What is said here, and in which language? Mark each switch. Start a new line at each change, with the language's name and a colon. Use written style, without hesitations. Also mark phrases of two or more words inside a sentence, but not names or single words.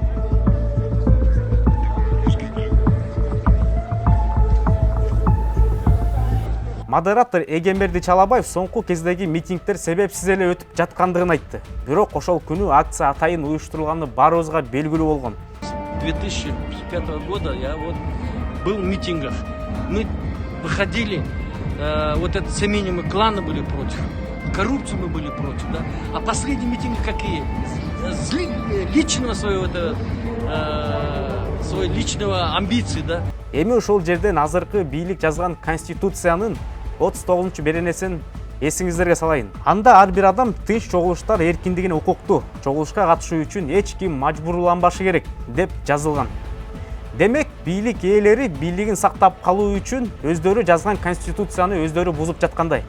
Kyrgyz: Модератор Эгемберди Чалабаев соңку кездеги митингдер себепсиз эле өтүп жаткандыгын айтты. Бирок ошол күнү акция атайын уюштурулганы баарыбызга белгилүү болгон.
Russian: 2005 года я вот был в митингах. Мы выходили, вот это семьи мы кланы были против, коррупцию мы были против, да. А последние митинги какие? Личного своего, своей личного амбиции, да.
Kyrgyz: Эми ушул жерден азыркы бийлик жазган конституциянын 39 беренесин эсиңиздерге салайын. Анда ар бир адам тынч чогулуштар эркиндигине укуктуу. Чогулушка катышуу үчүн эч ким мажбурланбашы керек деп жазылган. Демек, бийлик ээлери бийлигин сактап калуу үчүн өздөрү жазган конституцияны өздөрү бузуп жаткандай.